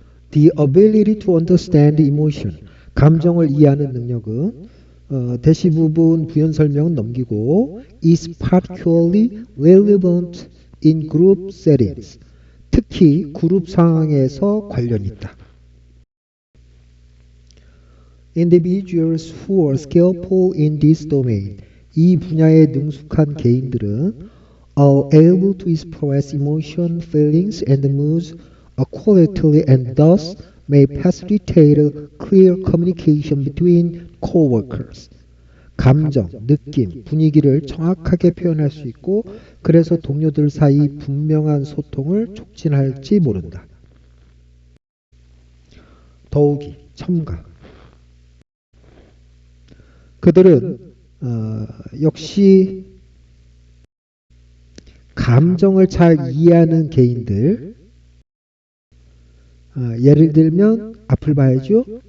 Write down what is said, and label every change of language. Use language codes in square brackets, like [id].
[en] The ability to understand emotion, [ko] 감정을 이해하는 능력은 대시 부분 부연 설명은 넘기고 [en] is particularly relevant in group settings, [ko] 특히 그룹 상황에서 관련이 있다. [en] Individuals who are skillful in this domain, [ko] 이 분야에 능숙한 개인들은 [en] are able to express emotion, feelings, and moods accurately and thus may facilitate clear communication between co-workers. [ko] 감정, 느낌, 분위기를 정확하게 표현할 수 있고 그래서 동료들 사이 분명한 소통을 촉진할지 모른다. 더욱이, 첨가. 그들은 역시 감정을 잘 이해하는 개인들, 예를 들면 앞을 봐야죠.